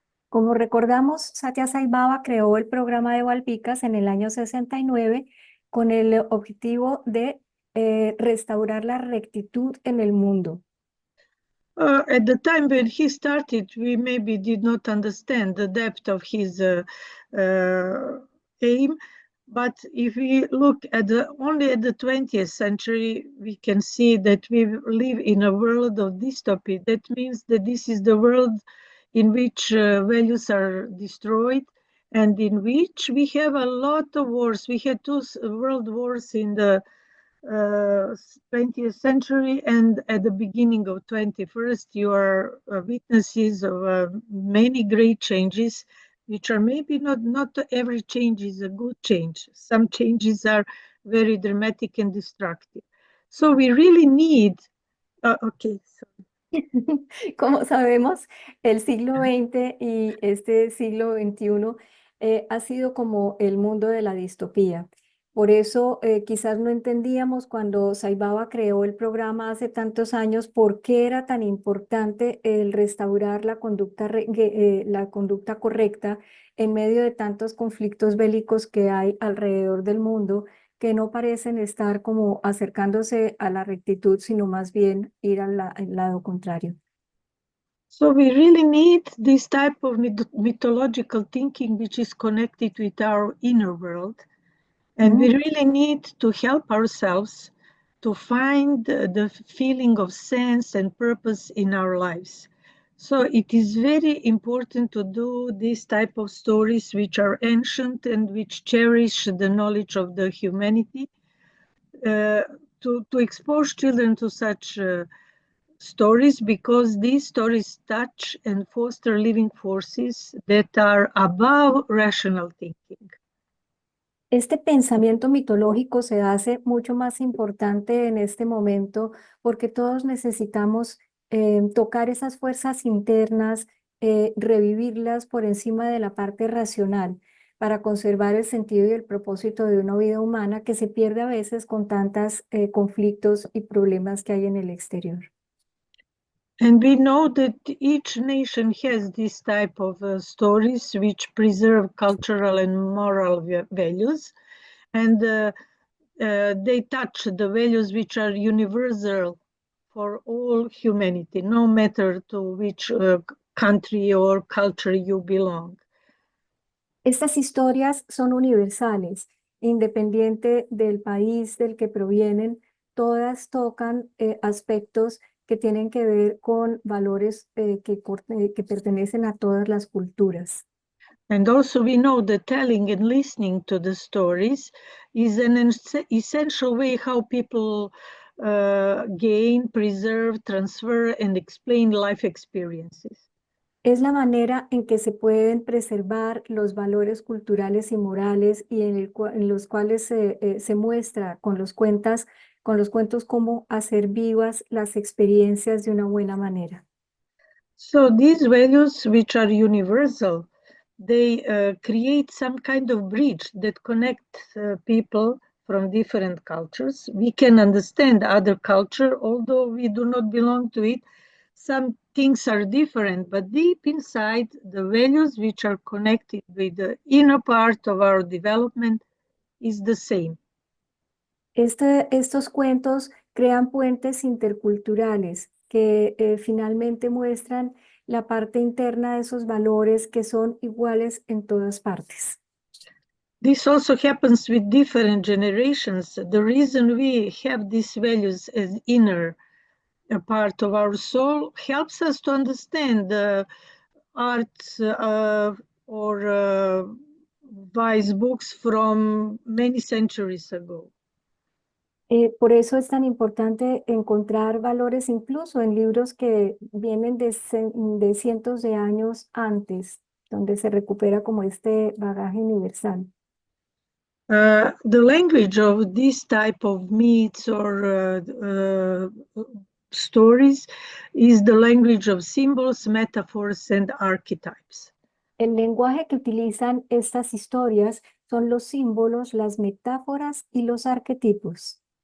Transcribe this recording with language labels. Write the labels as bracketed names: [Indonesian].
[Spanish] Como recordamos, Satya Sai Baba creó el programa de Balpikas en el año 69 con el objetivo de restaurar la rectitud en el mundo. [English] At the time when he started, we maybe did not understand the depth of his aim. But if we look at only at the 20th century, we can see that we live in a world of dystopia. That means that this is the world in which values are destroyed and in which we have a lot of wars. We had two world wars in the 20th century, and at the beginning of 21st, you are witnesses of many great changes, which are maybe not every change is a good change. Some changes are very dramatic and destructive. So we really need, okay, so [Spanish] Como sabemos, el siglo XX y este siglo XXI ha sido como el mundo de la distopía. Por eso quizás no entendíamos cuando Saibaba creó el programa hace tantos años por qué era tan importante el restaurar la conducta, la conducta correcta en medio de tantos conflictos bélicos que hay alrededor del mundo que no parecen estar como acercándose a la rectitud, sino más bien ir al lado contrario. [English] So we really need this type of mythological thinking, which is connected with our inner world. And we really need to help ourselves to find the feeling of sense and purpose in our lives. So it is very important to do this type of stories which are ancient and which cherish the knowledge of the humanity, to expose children to such stories, because these stories touch and foster living forces that are above rational thinking. [Spanish] Este pensamiento mitológico se hace mucho más importante en este momento porque todos necesitamos tocar esas fuerzas internas, revivirlas por encima de la parte racional para conservar el sentido y el propósito de una vida humana que se pierde a veces con tantos conflictos y problemas que hay en el exterior. [English] And we know that each nation has this type of stories which preserve cultural and moral values, and they touch the values which are universal for all humanity, no matter to which country or culture you belong. [Spanish] Estas historias son universales, independiente del país del que provienen, todas tocan aspectos que tienen que ver con valores que pertenecen a todas las culturas. [English] And also we know that telling and listening to the stories is an essential way how people gain, preserve, transfer, and explain life experiences. [Spanish] Es la manera en que se pueden preservar los valores culturales y morales y en los cuales se muestra con los cuentos cómo hacer vivas las experiencias de una buena manera. [English] So these values, which are universal, they create some kind of bridge that connect people from different cultures. We can understand other culture, although we do not belong to it. Some things are different, but deep inside, the values which are connected with the inner part of our development is the same. [Spanish] Estos cuentos crean puentes interculturales que finalmente muestran la parte interna de esos valores que son iguales en todas partes. [English] This also happens with different generations. The reason we have these values as inner a part of our soul helps us to understand the art or wise books from many centuries ago. [Spanish] Por eso es tan importante encontrar valores incluso en libros que vienen de cientos de años antes, donde se recupera como este bagaje universal. [English] The language of this type of myths or stories is the language of symbols, metaphors, and archetypes. [Spanish] El lenguaje que utilizan estas historias son los símbolos, las metáforas y los arquetipos.